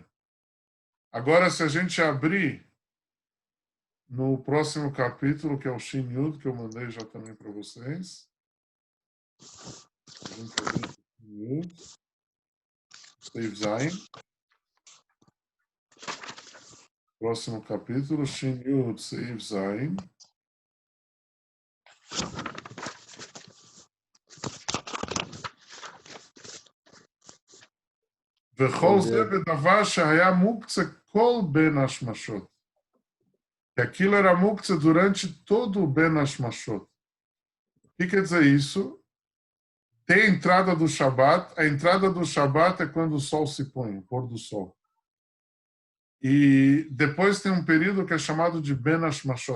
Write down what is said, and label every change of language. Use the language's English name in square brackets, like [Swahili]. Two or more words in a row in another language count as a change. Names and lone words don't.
[Portuguese] Agora, se a gente abrir no próximo capítulo, que é o Shin Yud, que eu mandei já também para vocês, Save Zain. Próximo capítulo, Shin Yud, Save Zain. [Hebrew] וכל זה בדבר שהיה מוקצה כל בין השמשות. [Portuguese] Que aquilo era muktzah durante todo o [Hebrew] בין השמשות. [Portuguese] O que quer dizer isso? Tem a entrada do Shabat. A entrada do Shabat é quando o sol se põe, o pôr do sol. E depois tem um período que é chamado de [Hebrew] בין השמשות.